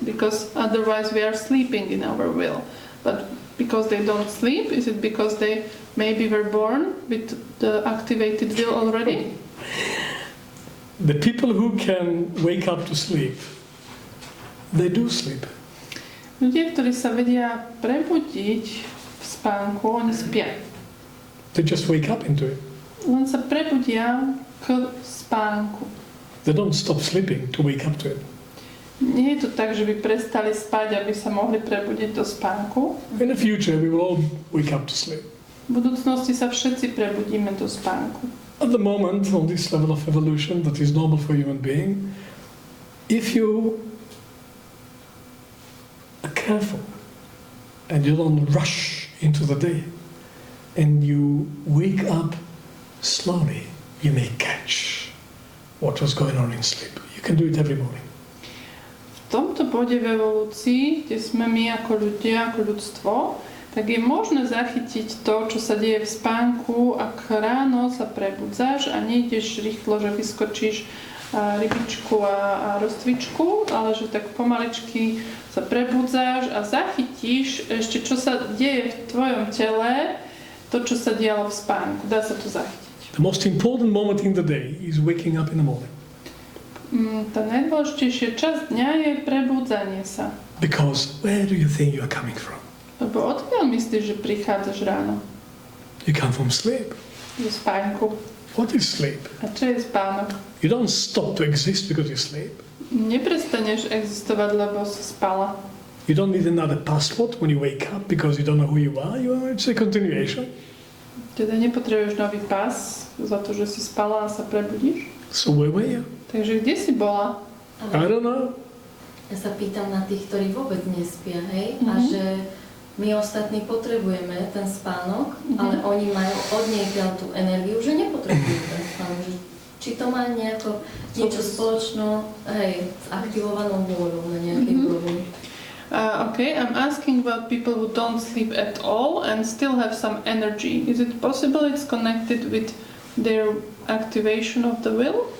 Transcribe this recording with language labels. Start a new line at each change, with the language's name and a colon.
English: Because otherwise we are sleeping in our will. But because they don't sleep, is it because they maybe were born with the activated will already? The people who can wake up to sleep, they do sleep.
Slovak: Ľudia, ktorí sa vedia prebudiť v spánku, oni spia.
English: They just wake up into it.
Slovak: Len sa prebudia k spánku.
English: They don't stop sleeping to wake up to it.
Slovak: Nie je to tak, že by prestali spať, aby sa mohli prebudiť do spánku.
English: In the future, we will all wake up to sleep.
Slovak: V budúcnosti sa všetci prebudíme do spánku.
English: At the moment, on this level of evolution that is normal for a human being, if you are careful and you don't rush into the day and you wake up slowly, you may catch what was going on in sleep. You can do it every morning.
Slovak: V tomto bode v evolúcii, kde sme my ako ľudia, ako ľudstvo, tak je možné zachytiť to, čo sa deje v spánku, ak ráno sa prebudzáš a nejdeš rýchlo, že vyskočíš rybičku a rozcvičku, ale že tak pomaličky sa prebudzáš a zachytíš ešte, čo sa deje v tvojom tele, to, čo sa dialo v spánku. Dá sa to zachytiť.
English: The most important moment in the day is waking up in the morning.
Slovak: Tá najdôležitejšia časť dňa je prebudzanie sa.
English: Because where do you think you are coming from?
Slovak: Lebo odkiaľ myslíš, že prichádzaš ráno?
English: You come from sleep.
Slovak: Zo spánku.
English: What is sleep?
Slovak: A čo je spánok?
English: You don't stop to exist because you sleep.
Slovak: Neprestaneš existovať, lebo si spala.
English: You don't need another passport when you wake up because you don't know who you are. It's a continuation.
Slovak: Teda nepotrebuješ nový pás za to, že si spala a sa prebudíš?
English: So where were you?
Slovak: Takže kde si bola?
English: I don't know.
Slovak: Ja sa pýtam na tých, ktorí vôbec nespia, hej? A že my ostatní potrebujeme ten spánok, ale oni majú odniekiaľ tú energiu, že nepotrebujú ten spánok. Že či to má niečo spoločno, hej, s aktivovanou vôľou na nejakej úrovni.
English: Okay, I'm asking about people who don't sleep at all and still have some energy. Is it possible it's connected with their activation of the will?